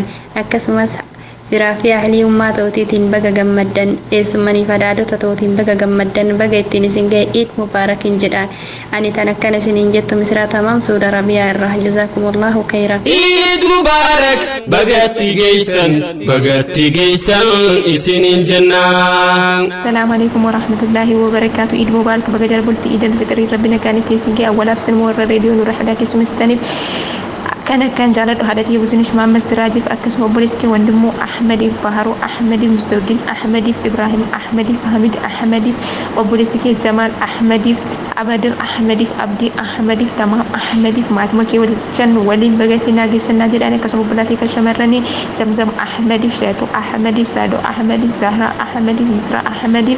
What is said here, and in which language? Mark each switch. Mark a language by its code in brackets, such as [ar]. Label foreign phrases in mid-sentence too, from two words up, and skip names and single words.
[om] Akkasumas firaa fi ahlii ummaa tootiitiin baga gammaddan eessumanii fadaadota tootiin baga gammaddan baga ittiin isin ga'e [ar] عيد مبارك [om] jedhaan. Ani tan akkana isiniin jettu Misraa Tamaam Saudi Arabiyaa irraa [ar] جزاكم الله خيرا. عيد مبارك [om] bagatti geessan isiniin jennaan. [ar] السلام عليكم ورحمة الله وبركاته. عيد مبارك [om] baga jarbulti Eid al-Fitrii rabbina kan ittiin isin ga'e awwalaaf sinuma warra reediyoo Nuural Hudaa keessummeessitaniif kan jaaladhu haadhatii Buzuunish Maammed Siraajiif akkasuma obboleessi kee wandimmoo Ahmediif Baharuu Ahmediif Musdawdiin Ahmediif Ibrahim Ahmediif Hamid Ahmediif obboleessi kee Jamaal Ahmediif Abadir Ahmediif Abdii Ahmediif Tamaam Ahmediif maatima kee waliin bagatti naageessannaa jedhaan akkasuma obbolaatii kan shamarranii Zamzam Ahmediif Sheetu Ahmediif Saadoo Ahmediif Zahraa Ahmediif Misraa Ahmediif